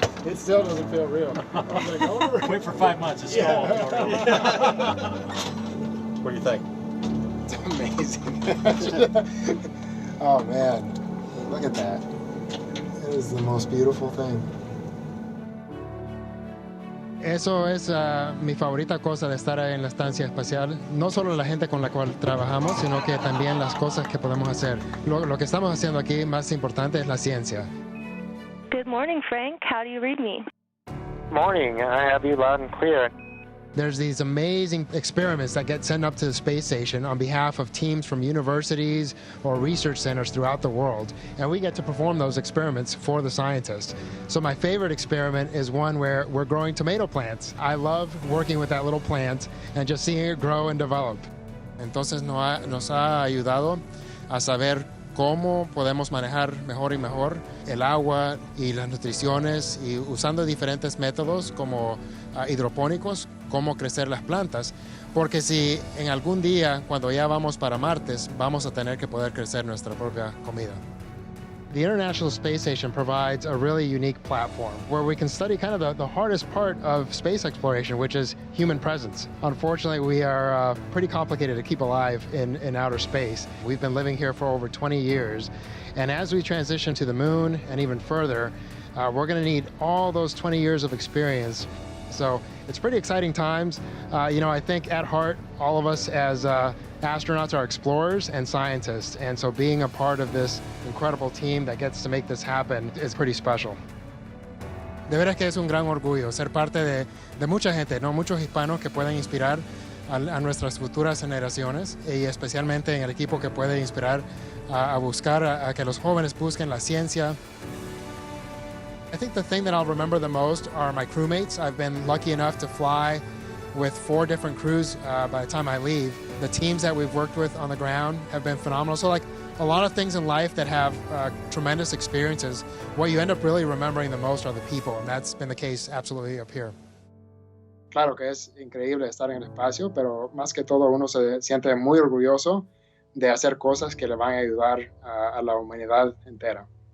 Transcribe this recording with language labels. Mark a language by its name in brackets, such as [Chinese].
[English] It still doesn't feel real. I was like, oh. Wait for 5 months. It's stalled. What do you think? It's amazing. Oh man, look at that. It is the most beautiful thing. [Spanish] Eso es mi favorita cosa de estar en la estancia espacial. No solo la gente con la cual trabajamos, sino que también las cosas que podemos hacer. Lo que estamos haciendo aquí, más importante, es la ciencia. [English] Good morning, Frank. How do you read me? Morning. I have you loud and clear. There's these amazing experiments that get sent up to the space station on behalf of teams from universities or research centers throughout the world, and we get to perform those experiments for the scientists. So my favorite experiment is one where we're growing tomato plants. I love working with that little plant and just seeing it grow and develop. [Spanish] Entonces nos ha ayudado a saber cómo podemos manejar mejor y mejor el agua y las nutriciones y usando diferentes métodos como hidropónicos, cómo crecer las plantas, porque si en algún día, cuando ya vamos para Marte, vamos a tener que poder crecer nuestra propia comida. [English] The International Space Station provides a really unique platform where we can study kind of the hardest part of space exploration, which is human presence. Unfortunately, we are pretty complicated to keep alive in outer space. We've been living here for over 20 years, and as we transition to the moon and even further, we're going to need all those 20 years of experience. So it's pretty exciting times. I think at heart, all of us as astronauts are explorers and scientists, and so being a part of this incredible team that gets to make this happen is pretty special. [Spanish] De veras que es un gran orgullo ser parte de mucha gente, ¿no? Muchos hispanos que pueden inspirar a nuestras futuras generaciones y especialmente en el equipo que puede inspirar a buscar a que los jóvenes busquen la ciencia. [English] I think the thing that I'll remember the most are my crewmates. I've been lucky enough to fly with 4 different crews by the time I leave. The teams that we've worked with on the ground have been phenomenal. So like a lot of things in life that have tremendous experiences, what you end up really remembering the most are the people, and that's been the case absolutely up here. [Spanish] Claro que es increíble estar en el espacio, pero más que todo uno se siente muy orgulloso de hacer cosas que le van a ayudar a la humanidad entera.